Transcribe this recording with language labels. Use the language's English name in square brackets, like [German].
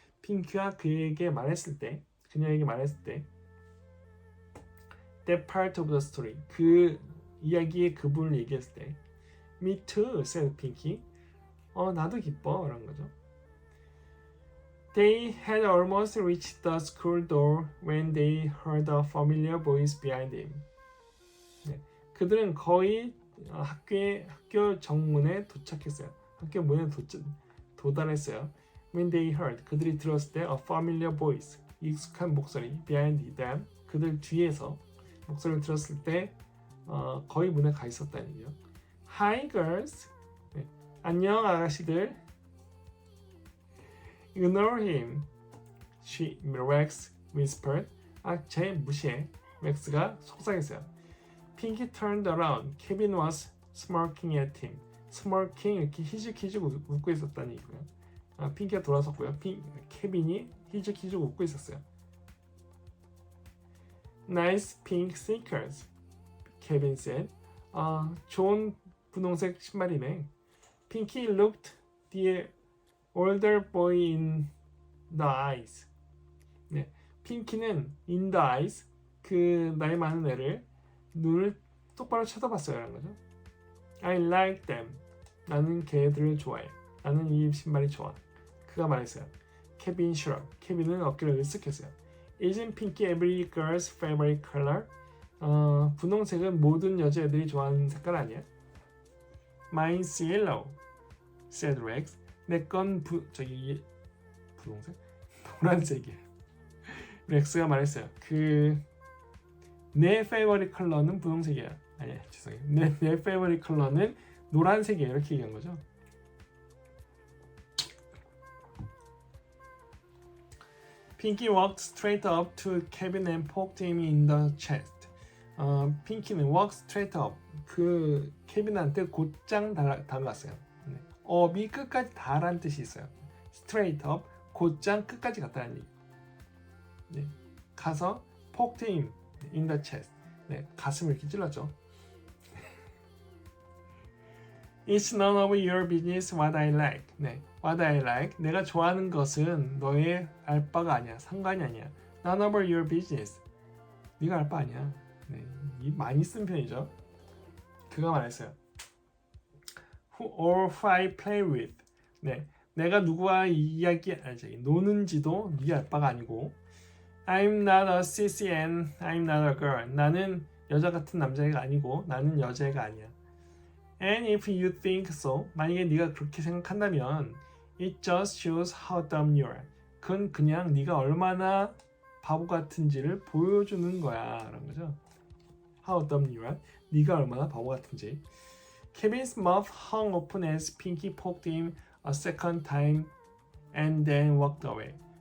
[Korean] 핑키가 그에게 말했을 때, 그녀에게 말했을 때, [English] that part of the story. [Korean] 그 이야기의 그 부분을 얘기했을 때, [English] Me too, said Pinky. [Korean] 나도 기뻐, 라는 거죠. [English] They had almost reached the school door when they heard a familiar voice behind him. [Korean] 네, 그들은 거의 학교 정문에 도착했어요. 학교 문에 도달했어요. [English] When they heard, [Korean] 그들이 들었을 때 [English] a familiar voice, [Korean] 익숙한 목소리, [English] behind them, [Korean] 그들 뒤에서 목소리를 들었을 때 거의 문에 가 있었다는 얘기죠. [English] Hi girls, [Korean] 네, 안녕 아가씨들. [English] Ignore him, Rex whispered. [Korean] 쟤 무시해. 렉스가 속삭였어요. [English] Pinky turned around. Kevin was smirking at him. [Korean] smirking 이렇게 희죽희죽 웃고 있었다는 얘기고요. 핑키가 돌아섰고요. 케빈이 희죽희죽 웃고 있었어요. [English] Nice pink sneakers, Kevin said. [Korean] 좋은 분홍색 신발이네. [English] Pinky looked the older boy in the eyes. [Korean] 네, 핑키는 in the eyes, 그 나이 많은 애를 눈을 똑바로 쳐다봤어요. 라는 거죠. [English] I like them. [Korean] 나는 걔들을 좋아해. 나는 이 신발이 좋아. 그가 말했어요. 케빈 shrugged. 케빈은 어깨를 으쓱했어요. [English] Isn't pink every girl's favorite color? [Korean] 분홍색은 모든 여자애들이 좋아하는 색깔 아니야? [English] Mine's yellow, said Rex. [Korean] 내 건 분홍색? 노란색이야. 렉스가 말했어요. 내 favorite 컬러는 분홍색이야. 아니야, 죄송해요. 내 favorite 컬러는 노란색이야. 이렇게 얘기한 거죠. [English] Pinky walked straight up to Kevin and poked him in the chest. [Korean] 핑키는 [English] walk straight up. [Korean] 그 케빈한테 곧장 다가갔어요. 네. up이 끝까지 닿으라는 뜻이 있어요. straight up, 곧장 끝까지 갔다는 얘기. 네. 가서 [English] poked him in the chest. [Korean] 네. 가슴을 이렇게 찔렀죠. [English] It's none of your business what I like. 네. What I like. [Korean] 내가 좋아하는 것은 너의 알 바가 아니야. 상관이 아니야. [English] None of your business. [Korean] 네가 알 바 아니야. 네. 많이 쓴 편이죠. 그가 말했어요. [English] Who or who I play with. [Korean] 네. 내가 누구와 노는지도 네 알 바가 아니고 [English] I'm not a sissy and I'm not a girl. [Korean] 나는 여자 같은 남자애가 아니고 나는 여자애가 아니야. [English] And if you think so, [Korean] 만약에 네가 그렇게 생각한다면 [English] it just shows how dumb you are. [Korean] 그건 그냥 네가 얼마나 바보 같은지를 보여주는 거야 라는 거죠. [English] How dumb you are. [Korean] 네가 얼마나 바보 같은지. [English] Kevin's mouth hung open as Pinky poked him a second time and then walked away.